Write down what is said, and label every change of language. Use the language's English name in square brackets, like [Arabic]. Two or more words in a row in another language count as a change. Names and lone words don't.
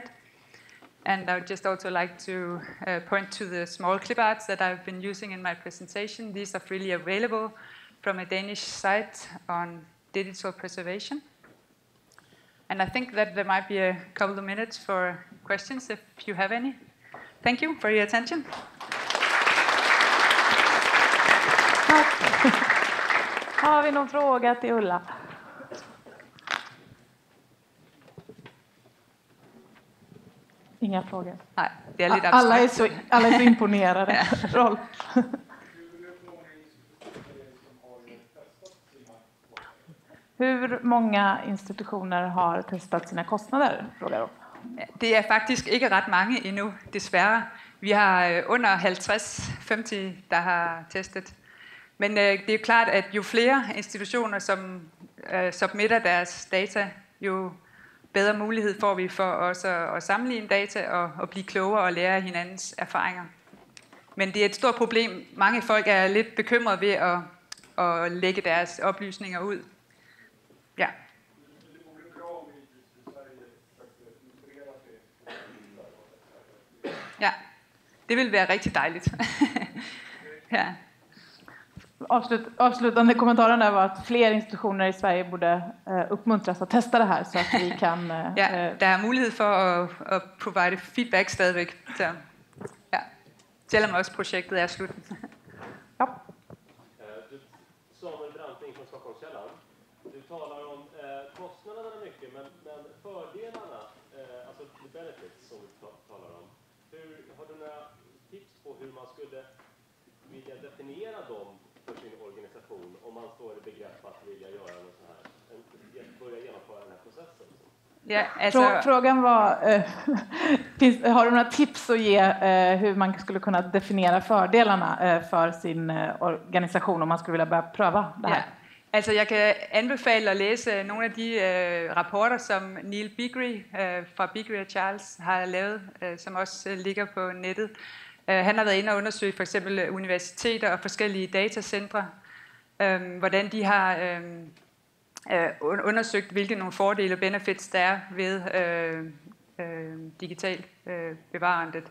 [English] And I would just also like to point to the small clip arts that I've been using in my presentation. These are freely available from a Danish site on digital preservation. And I think that there might be a couple of minutes for questions if you have any. Thank you for your attention. [Swedish] Tack. Har vi någon fråga till Ulla? Inga frågor. Nej, det är lite alla abstrakt. Alla är så imponerade. Rolf. Hur många institutioner har testat sina kostnader, frågar Rolf? [Danish] Det er faktisk ikke ret mange endnu, desværre. Vi har under 50, der har testet. Men det er klart, at jo flere institutioner, som submitter deres data, jo bedre mulighed får vi for også at sammenligne data og blive klogere og lære af hinandens erfaringer. Men det er et stort problem. Mange folk er lidt bekymrede ved at lægge deres oplysninger ud. Ja. Ja, det vil være rigtig dejligt. Ja. [Swedish] Avslutande kommentaren där var att fler institutioner i Sverige borde uppmuntras att testa det här så att vi kan... [Danish] Ja, der er mulighed for at [English] provide feedback [Danish] stadigvæk. Så, ja. Selvom også projektet er slut. Ja. [Swedish] Samuel Branting från Stockholmskällan. Du talar om kostnaderna mycket, men fördelarna, alltså [English] the benefits [Swedish] som du talar om. Har du några tips på hur man skulle vilja definiera dem för sin organisation om man står i begrepp att vilja göra något så här, börja genomföra den här processen? Ja, alltså, frågan var, har du några tips att ge hur man skulle kunna definiera fördelarna för sin organisation om man skulle vilja börja pröva det här? [Danish] Ja. Altså, jeg kan anbefale at læse nogle af de rapporter, som Neil Bigre fra Bigre & Charles har lavet, som også ligger på nettet. Han har været inde og undersøge for eksempel universiteter og forskellige datacentre, hvordan de har undersøgt, hvilke nogle fordele og benefits der er ved digitalt bevarendet.